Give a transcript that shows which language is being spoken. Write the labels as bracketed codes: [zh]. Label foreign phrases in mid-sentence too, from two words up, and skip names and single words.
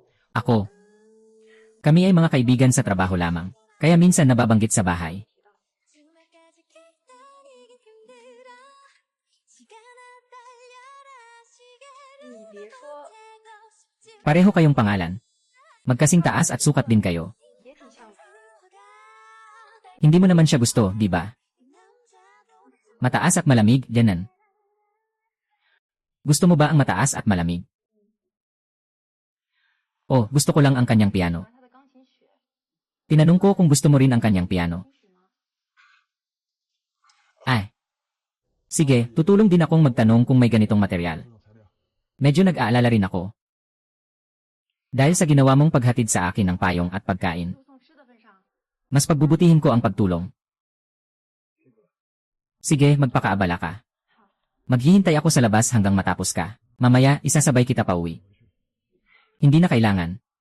[tl] Kami ay mga kaibigan sa trabaho lamang. Kaya minsan nababanggit sa bahay. Pareho kayong pangalan. Magkasing taas at sukat din kayo. [zh] 也挺像的。 [tl] Hindi mo naman siya gusto, di ba? Mataas at malamig, ganan. Gusto mo ba ang mataas at malamig? Oh, gusto ko lang ang kanyang piano. [zh] 他的钢琴曲， [tl] Tinanong ko kung gusto mo rin ang kanyang piano. [zh] 曲吗？ [tl] Sige, tutulong din akong magtanong kung may ganitong material. Medyo nag-aalala rin ako. Dahil sa ginawa mong paghatid sa akin ng payong at pagkain, [zh] 输送吃的份上， [tl] mas pagbubutihin ko ang pagtulong. Sige, magpakaabala ka. Maghihintay ako sa labas hanggang matapos ka. Mamaya, isasabay kita pauwi. Hindi na kailangan.